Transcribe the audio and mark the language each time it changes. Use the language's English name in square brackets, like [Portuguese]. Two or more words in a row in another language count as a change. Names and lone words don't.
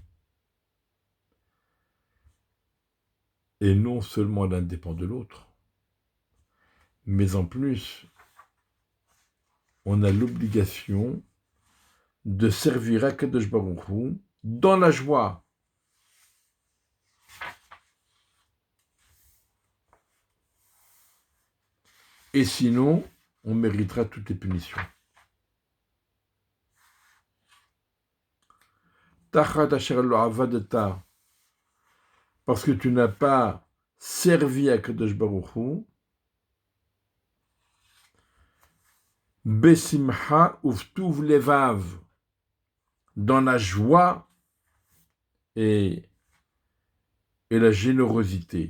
[French] Et non seulement l'un dépend de l'autre, mais en plus, on a l'obligation de servir [Hebrew] הקדוש ברוך הוא [French] dans la joie. Et sinon, on méritera toutes les punitions. [Hebrew] תחת אשר לא עבדת, [French] parce que tu n'as pas servi à [Hebrew] קדוש ברוך הוא, בשמחה ובטוב לבב, [French] dans la joie et la générosité.